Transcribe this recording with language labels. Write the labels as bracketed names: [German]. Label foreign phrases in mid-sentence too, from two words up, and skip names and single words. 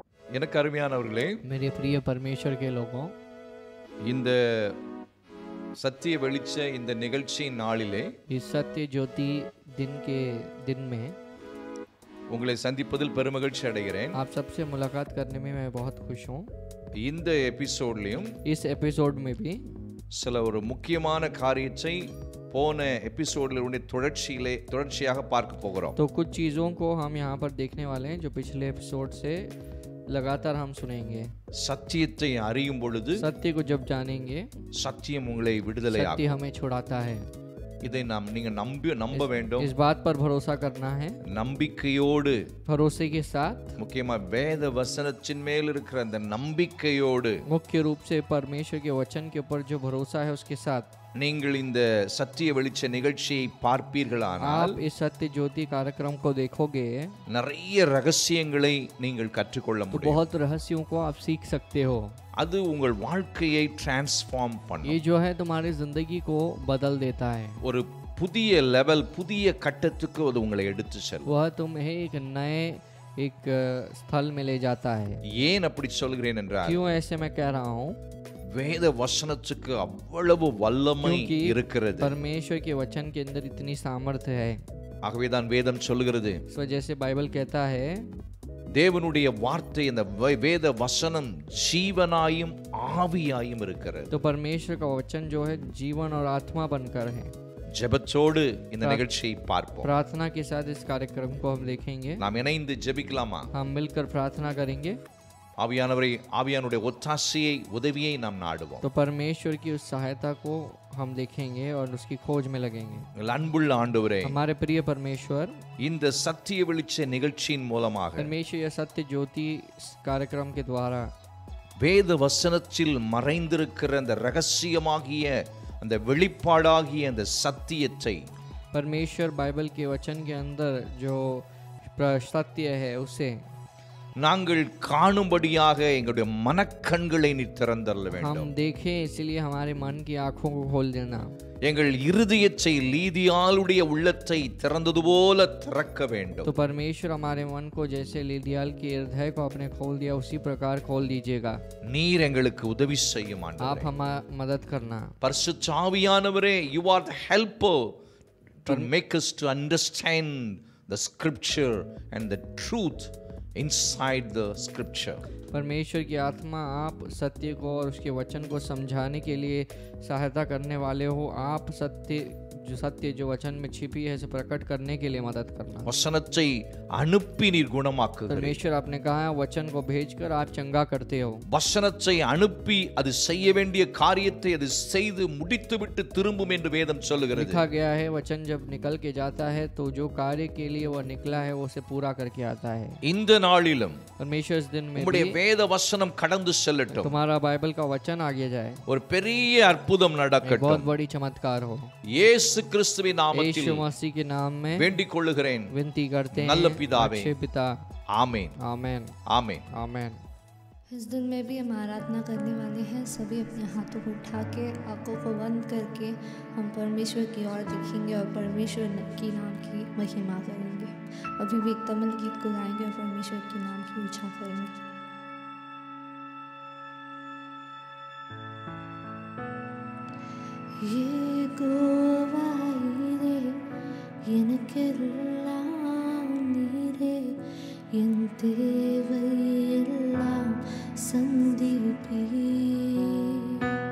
[Tamil] எனக்கு அருமையானவர்களே, [Hindi] मेरे प्रिय परमेश्वर के लोगों, [Tamil] இந்த சத்திய வெளிச்ச இந்த நிகழ்ச்சியின் நாளிலே [Hindi] इस सत्य ज्योति दिन में [Tamil] உங்களை சந்திப்பதில் பெருமகிழ்ச்சி அடைகிறேன். [Hindi] आप सबसे मुलाकात करने में मैं बहुत खुश हूँ. [Tamil] இந்த எபிசோட்லயும் [Hindi] इस एपिसोड में भी [Tamil] சில ஒரு முக்கியமான காரியத்தை போன எபிசோட்ல தொடர்ச்சியாக பார்க்க போகிறோம். [Hindi] तो कुछ चीज़ों को हम यहाँ पर देखने वाले हैं जो पिछले एपिसोड से लगातार हम सुनेंगे. [Tamil] சத்தியத்தை அறியும் பொழுது [Hindi] सत्य को जब जानेंगे, [Tamil] சத்தியம் உங்களை விடுதலையாக்கும். [Hindi] सत्य हमें छुड़ाता है. [Tamil] இதை நீங்க நம்ப வேண்டும். [Hindi] इस बात पर भरोसा करना है, [Tamil] நம்பிக்கையோடு, [Hindi] भरोसे के साथ, [Tamil] முக்கியமா வேத வசனத்தின் மேல் இருக்கிற அந்த நம்பிக்கையோடு [Hindi] मुख्य रूप से परमेश्वर के वचन के ऊपर जो भरोसा है उसके साथ [Tamil] நீங்கள் இந்த சத்திய வெளிச்ச நிகழ்ச்சியை பார்ப்பீர்களானால் [Hindi] आप इस सत्य ज्योति कार्यक्रम को देखोगे, [Tamil] நிறைய ரகசியங்களை நீங்கள் கற்றுக்கொள்ள [Hindi] तो [Tamil] முடியும். [Hindi] बहुत रहस्यों को आप सीख सकते हो. [Tamil] அது உங்கள் வாழ்க்கையை டிரான்ஸ்ஃபார்ம் பண்ணும். [Hindi] ये जो है तुम्हारी जिंदगी को बदल देता है. [Tamil] ஒரு புதிய லெவல், புதிய கட்டத்துக்கு அது உங்களை எடுத்து செல்லும். [Hindi] वह तुम्हें एक नए स्थल में ले जाता है. [Tamil] ஏன் அப்படி சொல்கிறேன் என்றால், [Hindi] क्यों ऐसे मैं कह रहा हूँ? [Tamil] வேத வசனத்துக்கு அவ்வளவு வல்லமை [Hindi] क्योंकि [Tamil] இருக்கிறது. [Hindi] परमेश्वर के वचन के अंदर इतनी सामर्थ्य है. [Tamil] ஆகவேதான் வேதம் சொல்லுகிறது, [Hindi] इस वजह से बाइबल कहता है [Tamil] தேவனுடைய வார்த்தை, இந்த வேத வசனம் ஜீவனாயும் ஆவியாயும் இருக்கிறது. [Hindi] तो परमेश्वर का वचन जो है जीवन और आत्मा बनकर है. [Tamil] ஜெபத்தோடு இந்த நிகழ்ச்சியை பார்ப்போம். [Hindi] प्रार्थना के साथ इस कार्यक्रम को हम देखेंगे. [Tamil] நாம் இணைந்து ஜெபிக்கலாமா? [Hindi] हम मिलकर प्रार्थना करेंगे. [Tamil] ஆவியானுடைய ஒத்தாசையை, உதவியை நாம் நாடுவோம். [Hindi] तो परमेश्वर की उस सहायता को हम देखेंगे और उसकी खोज में लगेंगे. [Tamil] அன்புள்ள ஆண்டவரே, [Hindi] हमारे प्रिय परमेश्वर, [Tamil] இந்த சத்திய வெளிச்ச நிகழ்ச்சியின் மூலமாக [Hindi] परमेश्वर यह सत्य ज्योति कार्यक्रम के द्वारा [Tamil] வேத வசனத்தில் மறைந்திருக்கிற அந்த ரகசியமாகிய அந்த வெளிப்பாடாகிய அந்த சத்தியத்தை [Hindi] परमेश्वर बाइबल के वचन के अंदर जो सत्य है उसे [Tamil] நாங்கள் காணும்படியாக எங்களுடைய மனக்கண்களை நீ திறந்தருள வேண்டும். [Hindi] हम देखें, इसलिए हमारे मन की आंखों को खोल देना. [Tamil] எங்கள் இருதயத்தை, லீதியாளுடைய உள்ளத்தை திறந்தது போல திறக்க வேண்டும். [Hindi] तो परमेश्वर हमारे मन को जैसे लीदियाल के हृदय को आपने खोल दिया उसी प्रकार खोल दीजिएगा. [Tamil] நீர் எங்களுக்கு உதவி செய்யும் [Hindi] आप [Tamil] ஆண்டவரே. [Hindi] हमारा मदद करना. [Tamil] பரிசுத்த ஆவியானவரே, [English] you are the helper to make us to understand the scripture and the truth inside the scripture. [Hindi] परमेश्वर की आत्मा, आप सत्य को और उसके वचन को समझाने के लिए सहायता करने वाले हो. आप सत्य जो वचन में छिपी है उसे प्रकट करने के लिए मदद करना. [Tamil] வசனத்தை அனுப்பி நீர் குணமாக்குகிறீர். [Hindi] परमेश्वर आपने कहा है वचन को भेजकर आप चंगा करते हो. [Tamil] வசனத்தை அனுப்பி அது செய்ய வேண்டிய காரியத்தை அது செய்து முடித்துவிட்டு திரும்பும் என்று வேதம் சொல்லுகிறது. [Hindi] लिखा गया है वचन जब निकल के जाता है तो जो कार्य के लिए वह निकला है वो उसे पूरा करके आता है. [Tamil] இந்த நாளிலும் [Hindi] परमेश्वर इस दिन में [Tamil] உம்முடைய [Hindi] भी [Tamil] வேத வசனம் கடந்து செல்லட்டும். [Hindi] तुम्हारा बाइबल का वचन आगे जाए. [Tamil] ஒரு பெரிய அற்புதம் [Hindi] एक [Tamil] நடக்கட்டும். [Hindi] बहुत बड़ी चमत्कार हो. [Tamil] இயேசு கிறிஸ்துவின் நாமத்தில் [Hindi] यीशु मसीह के नाम में [Tamil] வேண்டிக் கொள்ளுகிறேன் [Hindi] विनती करते हैं. [Tamil] நல்ல பிதாவே. [Hindi] अच्छे पिता. [Tamil] ஆமென், [Hindi] आमेन, [Tamil] ஆமென். [Hindi] आमेन. इस दिन में भी हम आराधना करने वाले हैं. सभी अपने हाथों को उठा के, आंखों को बंद करके हम परमेश्वर की ओर देखेंगे और परमेश्वर की नाम की महिमा करेंगे. अभी भी एक तमिल गीत को गाएंगे और परमेश्वर के नाम की ऊंचा करेंगे. [Tamil] யெகோவாயிரே, எனக்கெல்லாம் நீரே, என் தேவையெல்லாம் சந்திப்பீர்.